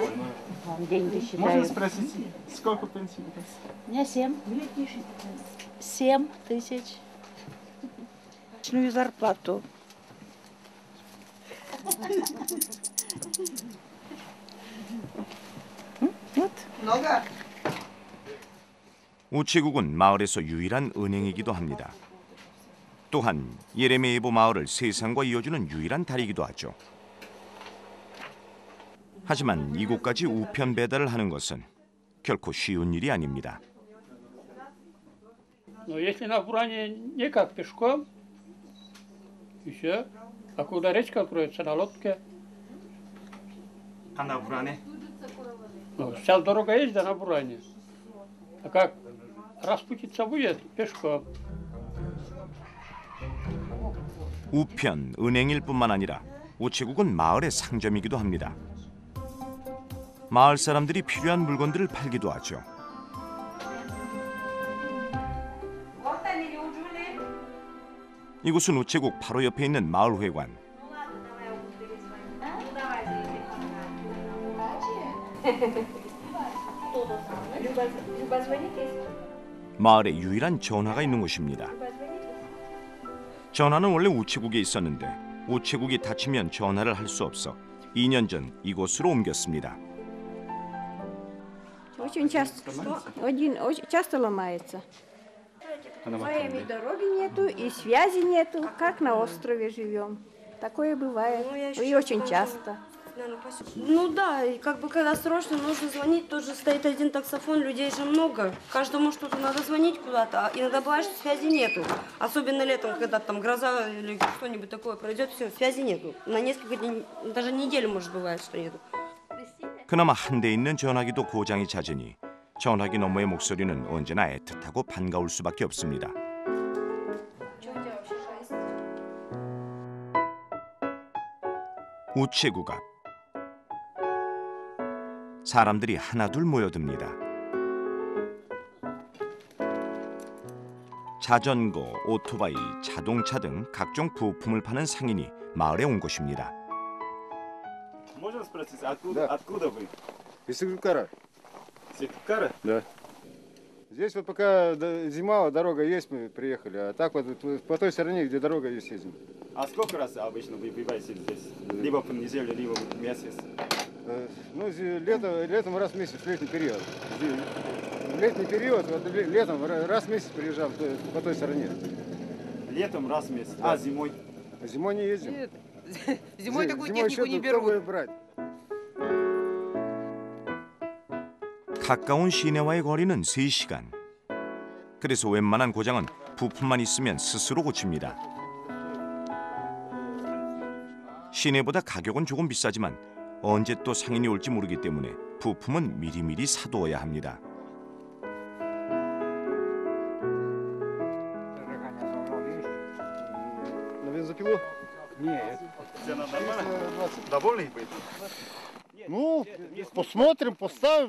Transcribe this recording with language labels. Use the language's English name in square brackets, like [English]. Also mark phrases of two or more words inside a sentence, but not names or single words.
[Russian] Вам деньги считают. Можно спросить, сколько пенсий у вас? У меня 7 тысяч. Личную зарплату. [Korean] 우체국은 마을에서 유일한 은행이기도 합니다. 또한 예레미예보 마을을 세상과 이어주는 유일한 다리이기도 하죠. 하지만 이곳까지 우편 배달을 하는 것은 결코 쉬운 일이 아닙니다. [Russian] Но если на Буране никак пешком, и все. А куда речка откроется, на лодке. А на Буране? Ну, сейчас дорога есть, да, на Буране. А как распутиться будет, пешком. [Korean] 우편, 은행일 뿐만 아니라 우체국은 마을의 상점이기도 합니다. 마을 사람들이 필요한 물건들을 팔기도 하죠. 이곳은 우체국 바로 옆에 있는 마을회관. 마을에 유일한 전화가 있는 곳입니다. 전화는 원래 우체국에 있었는데 우체국이 닫히면 전화를 할 수 없어 2년 전 이곳으로 옮겼습니다. [Russian] Очень часто ломается. Своей дороги нету и связи нету, как на острове живем. Такое бывает и очень часто. Ну да, и как бы когда срочно нужно звонить, тоже стоит один таксофон, людей же много. Каждому что-то надо звонить куда-то, а иногда бывает, что связи нету. Особенно летом, когда там гроза или что-нибудь такое пройдет, все, связи нету. На несколько дней, даже неделю, может, бывает, что нету. [Korean] 그나마 한 대 있는 전화기도 고장이 잦으니 전화기 너머의 목소리는 언제나 애틋하고 반가울 수밖에 없습니다. 우체국 앞. 사람들이 하나둘 모여듭니다. 자전거, 오토바이, 자동차 등 각종 부품을 파는 상인이 마을에 온 곳입니다. [Russian] Можно спросить, откуда вы? Из Сыктывкара. Сыктывкара? Да. Здесь вот пока зима, дорога есть, мы приехали. А так вот по той стороне, где дорога есть, ездим. А сколько раз обычно вы бываете здесь? Либо по неделе, либо в месяц? Ну, летом раз в месяц, летний период. Летний период, вот летом раз в месяц приезжал по той стороне. Летом раз в месяц, да. А зимой? Зимой не ездим. Нет. Зимой такую зимой технику не кто берут. будет брать? [Korean] 가까운 시내와의 거리는 3시간. 그래서 웬만한 고장은 부품만 있으면 스스로 고칩니다. 시내보다 가격은 조금 비싸지만 언제 또 상인이 올지 모르기 때문에 부품은 미리미리 사두어야 합니다. [Russian] На бензопилу? Нет. Цена нормальная? 20. Довольный быть? Ну, посмотрим, поставим.